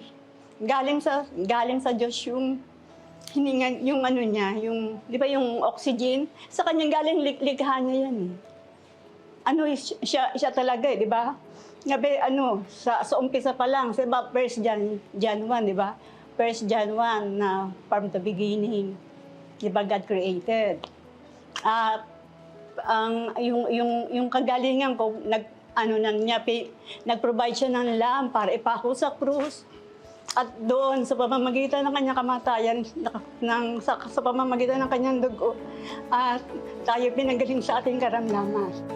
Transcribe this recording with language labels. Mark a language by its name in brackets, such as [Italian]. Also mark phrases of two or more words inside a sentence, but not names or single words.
[Filipino] Galing sa Diyos yung hininga, yung niya, yung, di ba yung oxygen? Sa kanyang galing likha niya yan eh. Siya talaga eh, di ba? Ngabe, sa umpisa pa lang, sa 1 John 1, di ba? [English] 1 John 1 na from the beginning, [Filipino] di ba, [English] God created. [Filipino] At yung kagalingan ko, nag-provide siya ng lamb para ipako sa krus. At doon, sa pamamagitan ng kanyang kamatayan, sa pamamagitan ng kanyang dugo, at tayo pinagaling sa ating karamdaman.